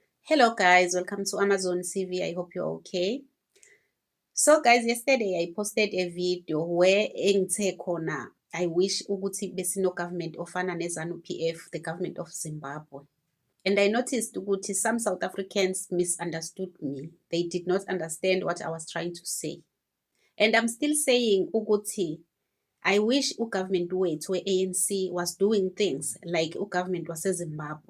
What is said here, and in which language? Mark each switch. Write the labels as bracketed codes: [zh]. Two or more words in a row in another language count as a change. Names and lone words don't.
[en] Hello guys, welcome to Amazon TV. I hope you're okay. So guys, yesterday I posted a video where [nd] engithe khona [en] I wish [nd] ukuthi besino government ofana neZANU PF, [en] the government of Zimbabwe. And I noticed ukuthi some South Africans misunderstood me. They did not understand what I was trying to say. And I'm still saying ukuthi I wish government wethu ANC was doing things like government wase-Zimbabwe.